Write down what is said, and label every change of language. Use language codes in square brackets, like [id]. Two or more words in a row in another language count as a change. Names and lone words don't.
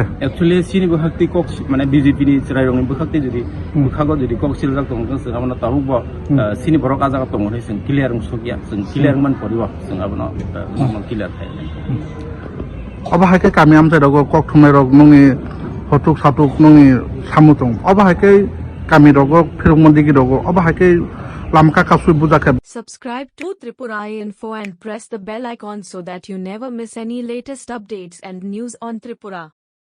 [trp] एक्चुअली सिनि बखाक्ति कक माने बीजेपी नि रायरंनि बखाक्ति जुदि बखागो जुदि कक सिल जातुं जों आबनो ताहुबो सिनि बरक आजागा दङ होनै जों क्लियर सगिया जों क्लियर मान परिबो जों आबनो क्लियर खायनाय अबा हायके कामि आमसे रग कक थुनाय रग नङि हटुक साटुक नङि सामुतुं अबा हायके कामि रग फिरमन्दिगि रग अबा हायके लामका कासुइ बुजाके [en] Subscribe to Tripura Info and press the bell icon so that you never miss any latest updates and news on Tripura.